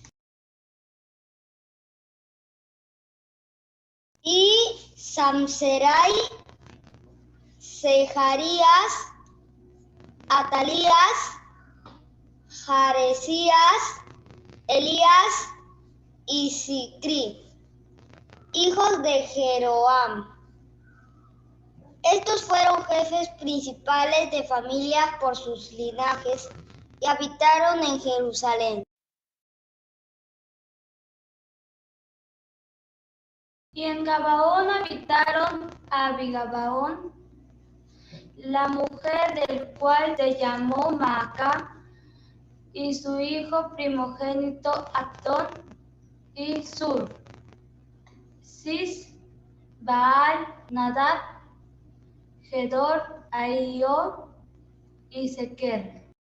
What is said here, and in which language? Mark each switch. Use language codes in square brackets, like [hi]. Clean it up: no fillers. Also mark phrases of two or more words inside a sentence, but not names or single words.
[es] Y Samserai, Sejarías, Atalías, Jaresías, Elías y Sicri, hijos de Jeroam. Estos fueron jefes principales de familias por sus linajes y habitaron en Jerusalén. Y en Gabaón habitaron a Abigabaón, la mujer del cual se llamó Maaca, y su hijo primogénito Atón y Sur, Cis, Baal, Nadab, Gedor, Ahío y Sequer.